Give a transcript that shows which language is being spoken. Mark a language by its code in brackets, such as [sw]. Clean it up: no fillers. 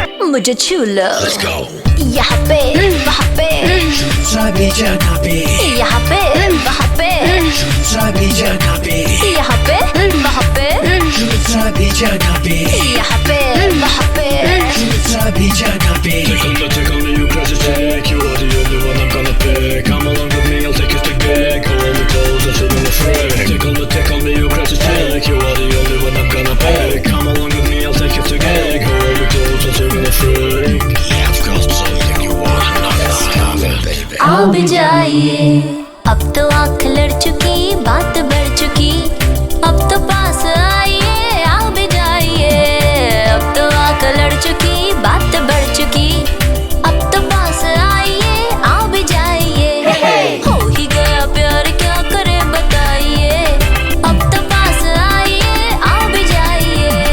[hi] मुझे छू लो, यहाँ पे वहाँ पे सभी जगह पे, यहाँ पे वहाँ पे सभी जगह पे, यहाँ पे वहाँ पे सभी जगह पे, यहाँ पे वहाँ पे सभी जगह पे। [en] Take on me, you crazy chick, you are the only one I'm gonna pick. Come along with me, I'll take you to gig. Hold me close, I'll show you a freak. Take on me, you crazy chick, you are the only one I'm gonna pick. Come along with me, I'll take you to gig. Hold me close, I'll show you a freak. Yeah, I've got something you wanna know, baby. [hi] आओ भी जाइए, अब तो आँख लड़ चुकी, बात बढ़ चुकी, अब तो पास आइए, आओ भी जाइए, अब तो आँख लड़ चुकी, बात बढ़ चुकी, अब तो पास आइए, आओ भी जाइए, हो ही गया प्यार क्या करे बताइए, अब तो पास आइए, आओ भी जाइए।